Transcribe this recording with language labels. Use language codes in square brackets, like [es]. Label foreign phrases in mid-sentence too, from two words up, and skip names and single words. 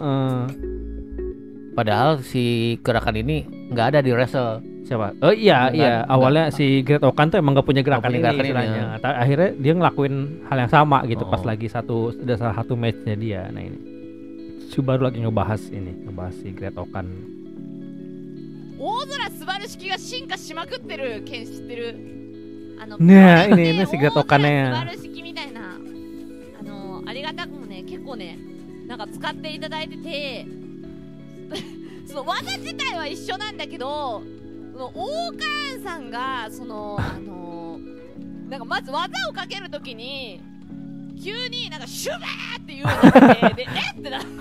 [id] Padahal si gerakan ini nggak ada di wrestle. Siapa? Oh iya awalnya si Great Okan tuh emang nggak punya gerakan ini istilahnya. Akhirnya dia ngelakuin hal yang sama gitu pas lagi ada salah satu matchnya dia. Nah ini Subaru lagi ngebahas si Great Okan. [ja] 大空素晴らしきが進化しまくってる件知ってる [id] ねえ ini si Great Okan-nya [ja] 素晴らしきみたいなありがたくもね結構ねなんか使っていただいててその技自体は一緒なんだけどその王冠さんがそのなんかまず技をかけるときに急になんかシュバーって言うのでえって